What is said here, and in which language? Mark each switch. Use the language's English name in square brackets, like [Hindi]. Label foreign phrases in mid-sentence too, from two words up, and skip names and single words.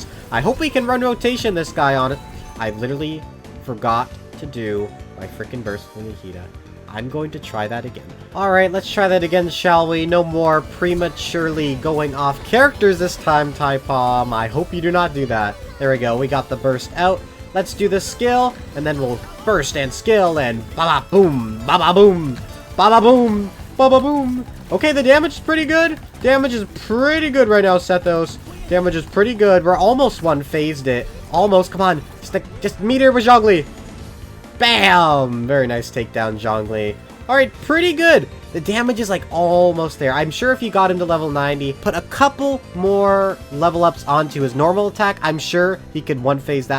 [English] I hope we can run rotation this guy on it. I literally forgot to do my freaking burst for Nahida. I'm going to try that again. Alright, let's try that again, shall we? No more prematurely going off characters this time, Taipom. I hope you do not do that. There we go, we got the burst out. Let's do the skill, and then we'll burst and skill, and ba-ba-boom, ba-ba-boom, ba-ba-boom, ba-ba-boom. Okay, the damage is pretty good. Damage is pretty good right now, Sethos. Damage is pretty good. We're almost one-phased it. Almost, come on. Just meet her with Zhongli. Bam! Very nice takedown, Zhongli. Alright, pretty good. The damage is like almost there. I'm sure if you got him to level 90, put a couple more level ups onto his normal attack, I'm sure he could one phase that.